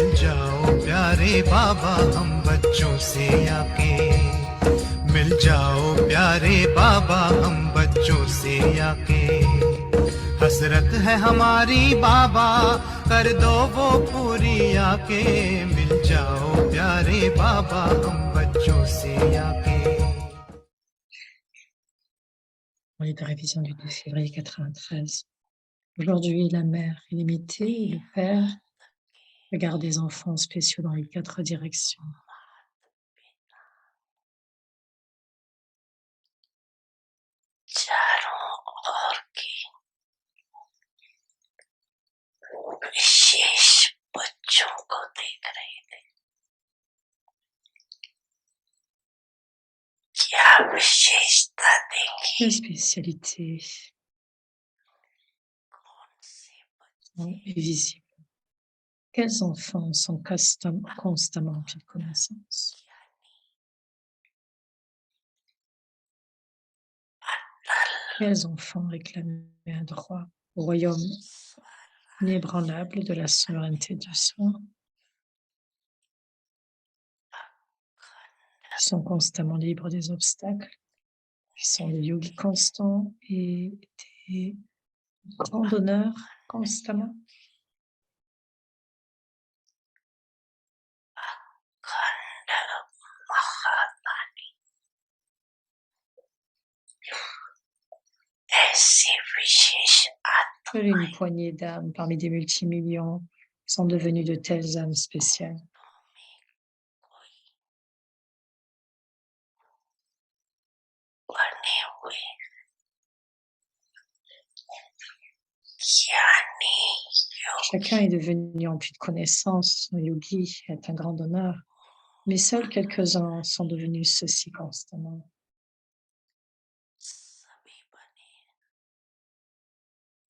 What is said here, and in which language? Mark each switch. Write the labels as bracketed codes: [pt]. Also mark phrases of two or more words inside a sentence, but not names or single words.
[hi] जाओ प्यारे बाबा हम बच्चों से आके मिल जाओ प्यारे बाबा हम बच्चों से आके हसरत है हमारी बाबा कर दो वो पूरी आके मिल जाओ प्यारे बाबा हम बच्चों से आके [fr] On est de révision du 12 février 93. Aujourd'hui, la mère illimitée et le père regardent des enfants spéciaux dans les 4 directions. [hi] चारों ओर के विशेष बच्चों को देख रहे थे। क्या विशेषता देखी? [fr] Quelle spécialité [hi] कौन से बच्चे [fr] est visible? Quels enfants sont constamment emplis de connaissances? Quels enfants réclament un droit au royaume inébranlable de la souveraineté du soi? Ils sont constamment libres des obstacles. Ils sont des yogis constants et des grands donneurs constamment. [hi] खंड महादानी ऐसी विशेष [fr] Seule une poignée d'âmes parmi des multimillions sont devenues de telles âmes spéciales. [hi] बने हुए ज्ञानी [fr] Chacun est devenu empli de connaissances. Un yogi est un grand donneur, mais seuls quelques-uns sont devenus ceci constamment. [hi] सभी बने